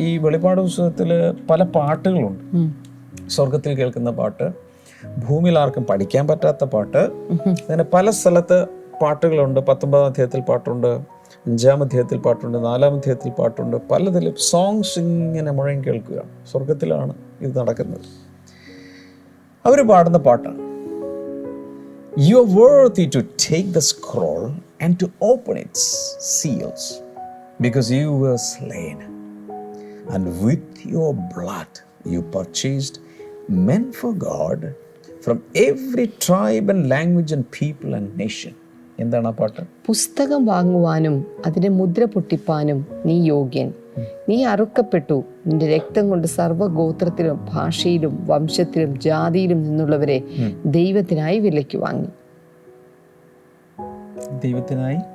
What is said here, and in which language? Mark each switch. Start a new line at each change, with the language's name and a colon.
Malayalam: ഈ വെളിപ്പാട് പുസ്തകത്തിൽ പല പാട്ടുകളുണ്ട്. സ്വർഗത്തിൽ കേൾക്കുന്ന പാട്ട്, ഭൂമിയിൽ ആർക്കും പഠിക്കാൻ പറ്റാത്ത പാട്ട്, അങ്ങനെ പല സ്ഥലത്ത് പാട്ടുകളുണ്ട്. 19-ാം അധ്യായത്തിൽ പാട്ടുണ്ട്, 5-ാം അധ്യായത്തിൽ പാട്ടുണ്ട്, 4-ാം അധ്യായത്തിൽ പാട്ടുണ്ട്. പലതിലും സോങ്സ് ഇങ്ങനെ മുഴങ്ങി കേൾക്കുക. സ്വർഗത്തിലാണ് ഇത് നടക്കുന്നത്. അവർ പാടുന്ന പാട്ടാണ്,
English: You are worthy to take the scroll and to open its seals, because you were slain, and with your blood you purchased men for God from every tribe and language and people and nation.
Malayalam: എന്താണ് ആ പാട്ട്? പുസ്തകം വാങ്ങുവാനും അതിനെ മുദ്ര പൊട്ടിപ്പാനും നീ യോഗ്യൻ. നീ അറുക്കപ്പെട്ടു, നിന്റെ രക്തം കൊണ്ട് സർവ്വഗോത്രത്തിലും ഭാഷയിലും വംശത്തിലും ജാതിയിലും നിന്നുള്ളവരെ ദൈവത്തിനായി വിലയ്ക്ക് വാങ്ങി. ദൈവത്തിനായി